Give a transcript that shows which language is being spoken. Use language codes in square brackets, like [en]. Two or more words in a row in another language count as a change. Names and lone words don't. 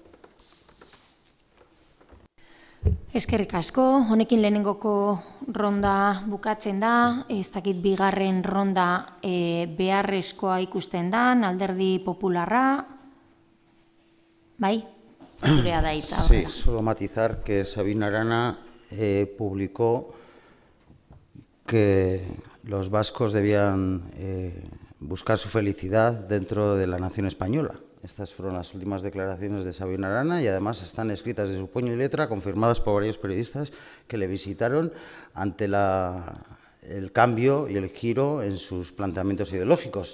[eu] Eskerrik asko, honekin lehenengoko ronda bukatzen da, ez dakit bigarren ronda beharrezkoa ikusten da, Alderdi Popularra, bai? Zurea da hitza. [es] Sí, solo matizar que Sabino Arana publicó que los vascos debían buscar su felicidad dentro de la nación española. Estas fueron las últimas declaraciones de Sabino Arana y además están escritas de su puño y letra, confirmadas por varios periodistas que le visitaron ante el cambio y el giro en sus planteamientos ideológicos.